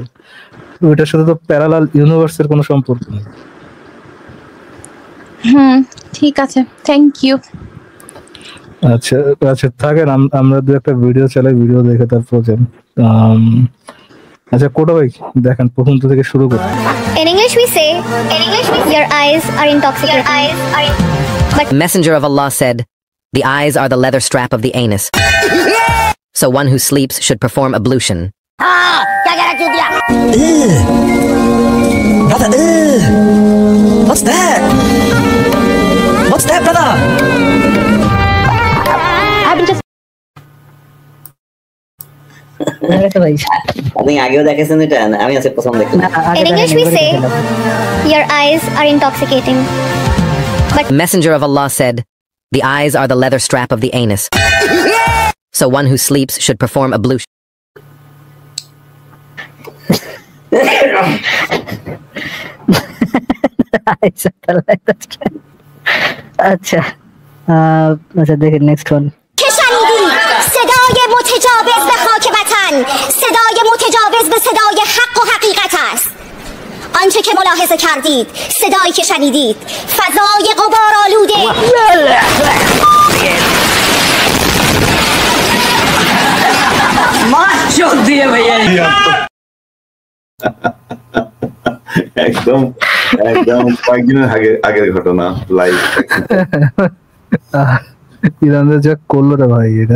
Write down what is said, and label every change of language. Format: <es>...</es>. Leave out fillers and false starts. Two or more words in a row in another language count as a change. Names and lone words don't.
<bn>ওইটার সাথে তো</bn> <en>parallel universe's</en> <bn>কোনো সম্পর্ক নেই। ঠিক আছে,</bn> <en>thank you.</en> <bn>আচ্ছা আচ্ছা থাকেন, আমরা দু একটা ভিডিও চালাই, ভিডিও দেখে তারপর যান। আচ্ছা কোটা ভাই দেখেন, প্রথম থেকে শুরু করুন।</bn> <en>In English we say, your eyes are intoxicating. But Messenger of Allah said, the eyes are the leather strap of the anus. So one who sleeps should perform ablution. Brother, what's that? What's that, brother?</en> <bn>আপনি আগেও দেখেছেন এটা? আমি আজকে প্রথম দেখলাম। in English we say, your eyes are intoxicating. Messenger of Allah said, the eyes are the leather strap of the anus. So one who sleeps should perform ablution. আচ্ছা আচ্ছা দেখেন</bn> <en>next one</en> <fa>صدای متجاوز به خاک وطن، صدای متجاوز به صدای حق و حقیقت است. آنچه که ملاحظه کردید، صدایی که شنیدید، فضای غبارآلوده</fa> <bn>একদম একদম কয়েকদিনের আগের ঘটনা লাইভ। ইরানের যা করলো রে ভাই, এটা</bn>